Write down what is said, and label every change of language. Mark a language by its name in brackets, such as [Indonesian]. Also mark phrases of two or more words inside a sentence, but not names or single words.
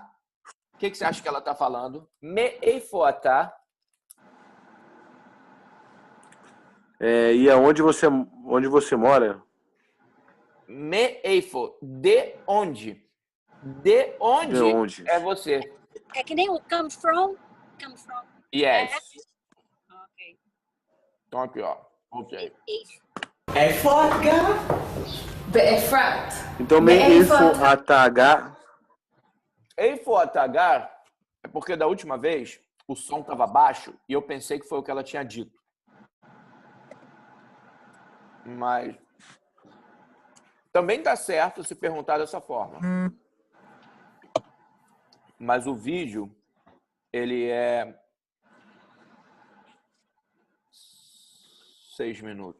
[Portuguese] O que você acha que ela está falando? [Hebrew] מאיפה אתה. [Portuguese] E aonde você mora? [Hebrew] מאיפה. [Portuguese] De onde? De onde é você? É que nem o [English] come from. Come from. Yes. Ok. [Portuguese] Então aqui, ó. Ok. [Hebrew] באפרת. [Portuguese] Então, [Hebrew] מאיפה אתה גר. איפה אתה גר [Portuguese] é porque da última vez o som estava baixo e eu pensei que foi o que ela tinha dito. Mas também tá certo se perguntar dessa forma. Mas o vídeo, ele é 6 minutos.